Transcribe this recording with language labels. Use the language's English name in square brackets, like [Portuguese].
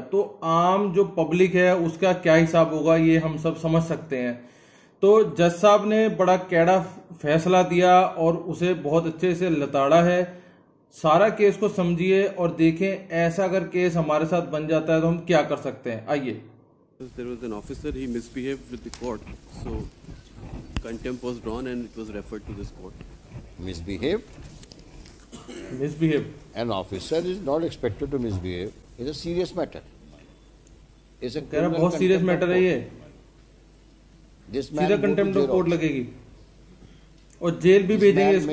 [Hindi] तो आम जो पब्लिक है उसका क्या हिसाब होगा ये हम सब समझ सकते हैं। तो जज साहब ने बड़ा कैड़ा फैसला दिया और उसे बहुत अच्छे से लताड़ा है। सारा केस को समझिए और देखें ऐसा अगर केस हमारे साथ बन जाता है तो हम क्या कर सकते हैं। आइए। [English] There was an officer, he misbehaved with the court, so contempt was drawn and it was referred to this court. Misbehaved? An officer is not expected to misbehave. It's a serious matter. It's a [Hindi] कह रहा बहुत serious matter है ये। सीधा contempt of court लगेगी और jail भी भेजेंगे इसको।